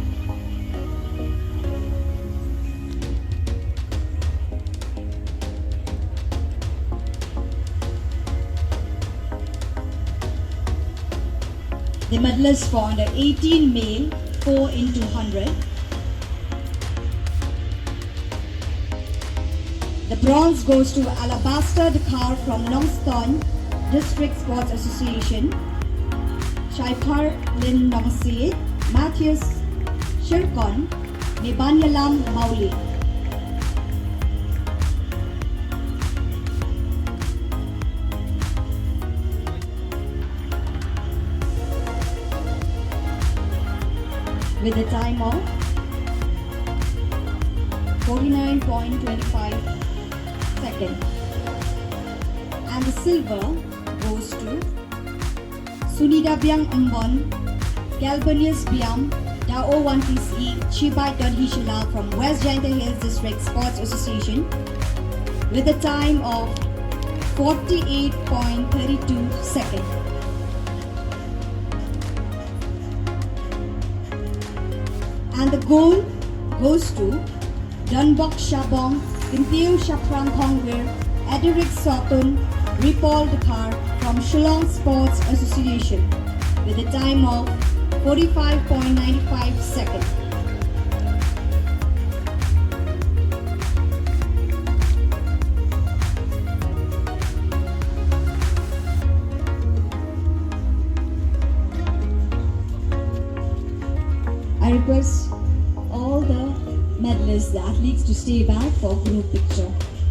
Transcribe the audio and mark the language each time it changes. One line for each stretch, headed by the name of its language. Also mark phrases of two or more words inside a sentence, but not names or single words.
English: The medalists for under 18 male 4 into 100. The bronze goes to Alabaster Dakar from Longstone District Sports Association. Shaipar Lin Nongsi, Matthews Shirkon, Nibanyalam Mauli. With a time of 49.25 seconds. And the silver goes to Sunida Biang Ambon, Galbanius Biam, Dao 1PC, Chibai Hishila from West Jainta Hills District Sports Association with a time of 48.32 seconds. And the gold goes to Dunbok Shabong, Kintiu Shaprang Hongwir, Ederic Sotun, Ripol Dakar from Shillong Sports Association with a time of 45.95 seconds. I request all the medalists, the athletes to stay back for group picture.